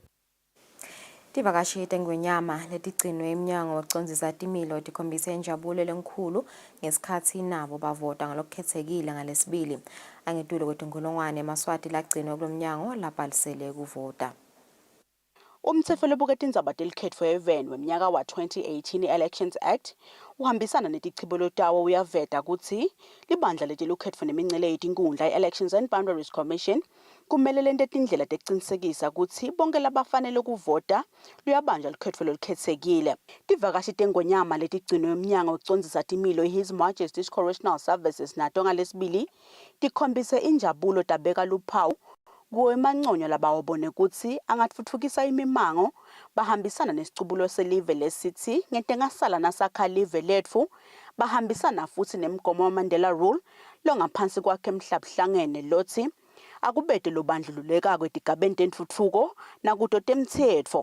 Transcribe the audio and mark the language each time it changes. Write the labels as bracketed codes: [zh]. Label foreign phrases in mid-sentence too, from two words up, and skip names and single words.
[ss] Tivakashi tengwenyama letigcinwe emnyango wokucondzisa timilo tikhombise injabulo lenkulu ngesikhathi nabo bavota ngalokukhethekile ngalesibili. Angetulo kwetinkulungwane emaswati lagcinwe kulomnyango labhalisele kuvota. Umtsetfo lebuketa indzaba telikhetfo even wemnyaka wa 2018 Elections Act uhambisana netichibolo tawo uyaveta kutsi libandla letilukhetfo nemincele yetinkundla Elections and Boundaries Commission kumele lente tindlela tekucinisekisa kutsi bonke labafanele kuvota luyabanjwa likhetfo lolukhetsekile. Tivakashi tengonyama letigcinwe emnyango wokucondzisa timilo His Majesty's Correctional Services nato ngalesibili tikhombise injabulo tabeka luphawu kuwe manconyo labawobone kutsi angatfutfukisa imimango bahambisana nesicubulo selive lesithi ngentengasala nasakha live letfu bahambisana futhi nemgomo Mandela Rule longaphansi kwakhe emhlabuhlangene lothi akubete lobandlululeka kwetigabeni tentfutfuko nakuto temtsetfo.